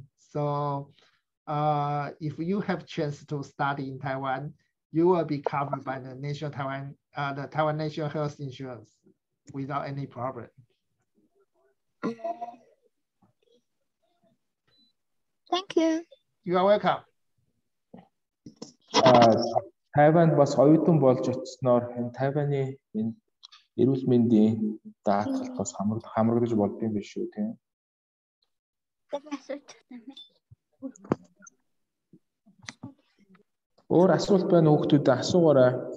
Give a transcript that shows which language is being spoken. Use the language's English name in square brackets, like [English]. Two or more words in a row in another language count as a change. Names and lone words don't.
[English] So if you have chance to study in Taiwan, you will be covered by the the Taiwan National Health Insurance without any problem. Thank you. You are welcome. [Mongolian] Тайванд бас оюутан болж очсноор энэ Тайваны энэ эрүүл мэндийн даатгалт бас хамрагдаж болдсон биш үү тийм. Өөр асуулт байна уу хүүхдүүд асуугаарай.